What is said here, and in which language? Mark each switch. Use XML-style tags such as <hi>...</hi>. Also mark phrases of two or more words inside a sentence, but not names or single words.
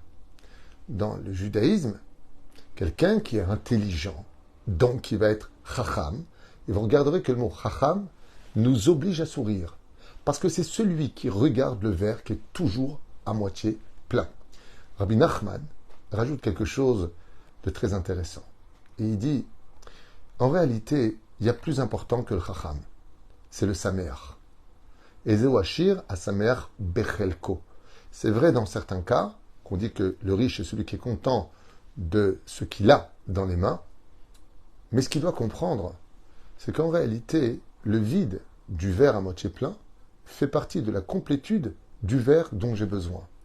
<fr>Dans le judaïsme, quelqu'un qui est intelligent, donc qui va être chacham, et vous regarderez que le mot chacham nous oblige à sourire. Parce que c'est celui qui regarde le verre qui est toujours à moitié plein. Rabbi Nachman rajoute quelque chose de très intéressant. Et il dit, en réalité, il y a plus important que le chacham. C'est le sameach.</fr> <he>איזהו עשיר השמח בחלקו.</he> <fr>C'est vrai dans certains cas, qu'on dit que le riche est celui qui est content de ce qu'il a dans les mains, mais ce qu'il doit comprendre, c'est qu'en réalité, le vide du verre à moitié plein fait partie de la complétude du verre dont j'ai besoin.</fr>